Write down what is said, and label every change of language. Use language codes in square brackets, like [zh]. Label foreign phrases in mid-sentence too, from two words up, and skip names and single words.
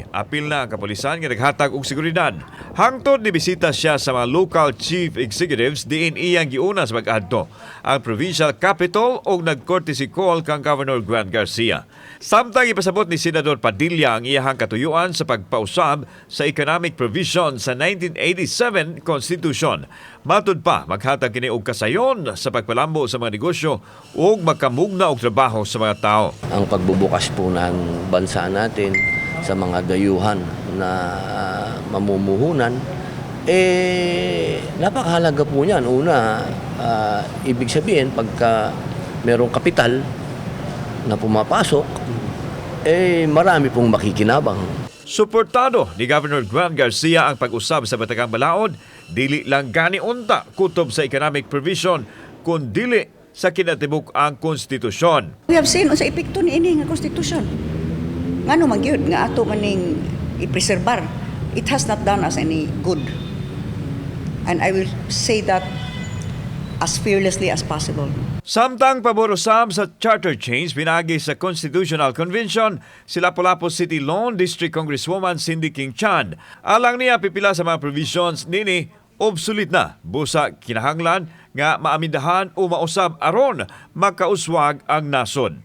[ceb] Apil na ang kapulisan nga naghatag og seguridad. Hangtod ni bisita siya sa mga [en] local chief executives [ceb] diin iyang giuna sa pag-adto ang [en] provincial capital [ceb] og nag- [en] courtesy call [ceb] kang Governor Juan Garcia. Samtang ipasabot ni Senador Padilla ang iyahang katuyuan sa pagpausab sa [en] economic provision [ceb] sa 1987 Constitution. Matud pa, maghatag kini og kasayon sa pagpalambo sa mga negosyo ug magkamugna og trabaho sa mga tao. [tl] Ang pagbubukas po ng bansa natin sa mga dayuhan na mamumuhunan, napakahalaga po niyan. Una, ibig sabihin, pagka merong kapital na pumapasok, marami pong makikinabang. [ceb] Suportado ni Governor Juan Garcia ang pag-usab sa Batagang Balaod, dili lang gani unta kutob sa [en] economic provision, [ceb] kun dili sa kinatibuk ang konstitusyon. [en] We have seen [ceb] sa epekto ni ini nga konstitusyon. Ngano man gyud nga ato maning ipreserbar. [en] It has not done us any good. And I will say that as fearlessly as possible. [ceb] Samtang paborosam sa [en] charter change [ceb] pinagi sa [en] Constitutional Convention, [ceb] si Lapu-Lapu City Lone District Congresswoman Cindy King Chan. Alang niya pipila sa mga provisions nini obsolete na busa kinahanglan nga maamindahan o mausab aron makauswag ang nasod.